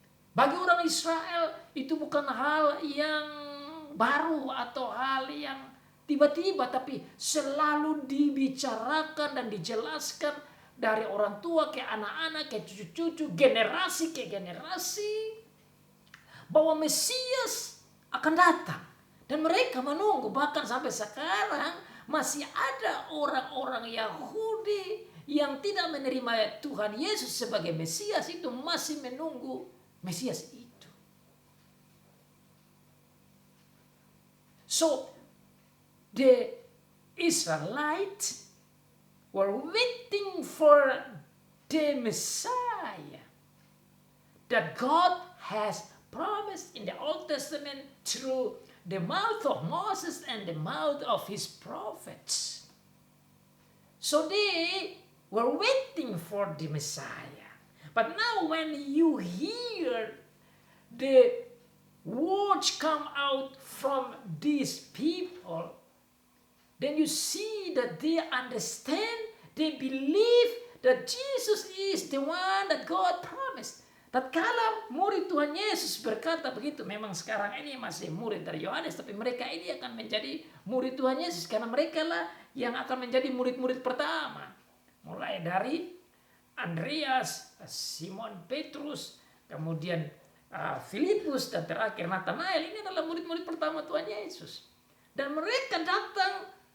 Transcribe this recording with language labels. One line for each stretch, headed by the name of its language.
Indonesian: Bagi orang Israel itu bukan hal yang baru atau hal yang tiba-tiba, tapi selalu dibicarakan dan dijelaskan dari orang tua ke anak-anak, ke cucu-cucu, generasi ke generasi, bahwa Mesias akan datang. Dan mereka menunggu, bahkan sampai sekarang masih ada orang-orang Yahudi yang tidak menerima Tuhan Yesus sebagai Mesias, itu masih menunggu Mesias itu.
English: So, the Israelites were waiting for the Messiah that God has promised in the Old Testament through the mouth of Moses and the mouth of his prophets. So they were waiting for the Messiah. But now when you hear the words come out from these people, then you see that they understand, they believe that Jesus is the one that God promised.
Indonesian: Tatkala murid Tuhan Yesus berkata begitu, memang sekarang ini masih murid dari Yohanes, tapi mereka ini akan menjadi murid Tuhan Yesus karena mereka lah yang akan menjadi murid-murid pertama. Mulai dari Andreas, Simon Petrus, kemudian Filipus, dan terakhir Nathanael. Ini adalah murid-murid pertama Tuhan Yesus. Dan mereka datang